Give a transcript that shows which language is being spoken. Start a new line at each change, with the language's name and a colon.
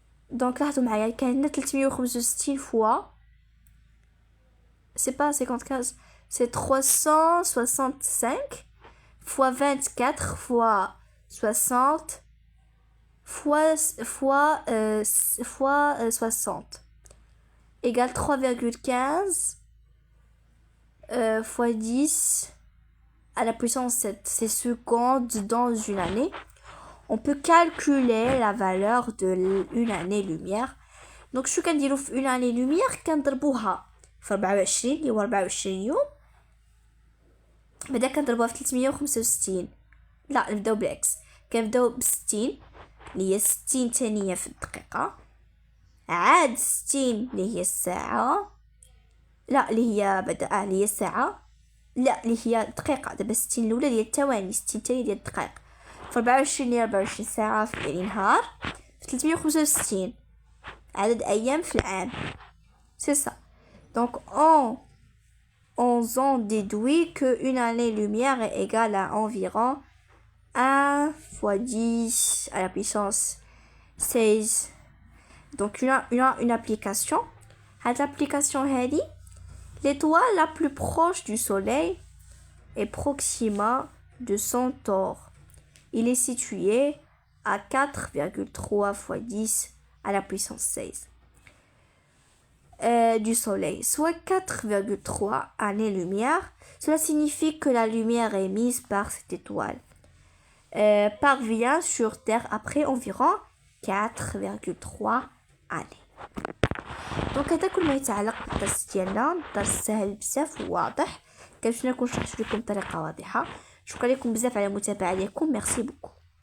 French: Donc là, il y a 365 fois. C'est pas 55, c'est 365 fois 24 fois 60 fois 60 égale 3,15 fois 10 à la puissance 7. C'est secondes dans une année. On peut calculer la valeur de une année-lumière.
Arabic: Donc, شو كنديرو في une année-lumière كنضربوها في 24 اللي هو 24 يوم. بعدا كنضربوها في 365. لا نبداو بالعكس. كنبداو ب 60 اللي هي 60 ثانية في الدقيقة. عاد 60 اللي هي الساعة. لا اللي هي بدأ اللي هي الساعة. لا اللي هي الدقيقة. دابا 60 الأولى ديال الثواني 60 الثانية ديال الدقائق. في 24 هي 24 ساعة في النهار. في 365 عدد أيام في العام.
French: C'est ça. Donc on on en déduit qu'une année-lumière est égale à environ 1 fois 10 à la puissance 16. Donc, une application. Cette application, l'étoile la plus proche du Soleil est Proxima de Centaure. Il est situé à 4,3 fois 10 à la puissance 16 du Soleil, soit 4,3 années-lumière. Cela signifie que la lumière émise par cette étoile parvient sur Terre après environ 4,3 années.
Arabic: دونك هذا كل ما يتعلق بالدرس ديالنا. الدرس سهل بزاف وواضح، كنتمنى نكون شرحت لكم بطريقه واضحه. شكرا لكم بزاف على المتابعه ديالكم. ميرسي بوكو.